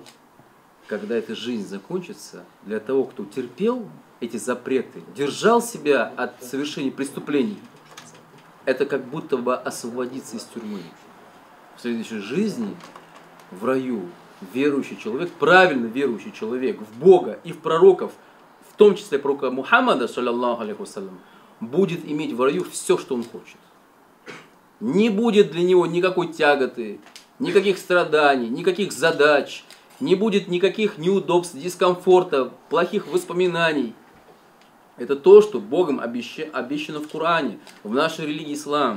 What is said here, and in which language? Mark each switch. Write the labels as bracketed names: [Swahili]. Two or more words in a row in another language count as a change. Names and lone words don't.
[Russian] Когда эта жизнь закончится, для того, кто терпел эти запреты, держал себя от совершения преступлений, это как будто бы освободиться из тюрьмы. В следующей жизни, в раю, верующий человек, правильно верующий человек в Бога и в пророков, в том числе пророка Мухаммада, [Arabic] صلى الله عليه وسلم, [Russian] будет иметь в раю все, что он хочет. Не будет для него никакой тяготы, никаких страданий, никаких задач, не будет никаких неудобств, дискомфорта, плохих воспоминаний. Это то, что Богом обещано в Коране, в нашей религии ислам.